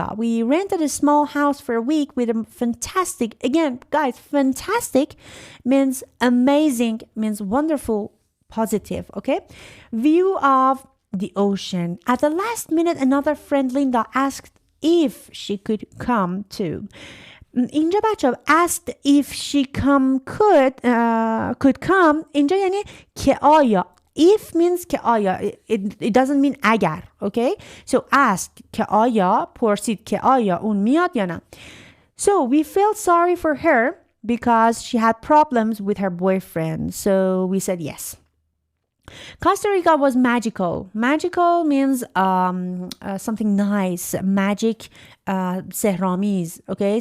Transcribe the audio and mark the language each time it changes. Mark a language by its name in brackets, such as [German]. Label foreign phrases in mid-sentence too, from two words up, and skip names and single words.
[English] We rented a small house for a week with a fantastic, again, guys, fantastic means amazing, means wonderful, positive, okay? View of the ocean. At the last minute, another friend, Linda, asked if she could come too. [Persian] اینجا بچه [English] asked if she could come. [Persian] اینجا یعنی که آیا. [English] If means [Persian] که آیا. [English] It doesn't mean اگر. Okay? So ask [Persian] که آیا. پرسید که آیا اون میاد یا نه. [English] So we felt sorry for her because she had problems with her boyfriend. So we said yes. Costa Rica was magical. Magical means something nice, magic, سحرآمیز, okay?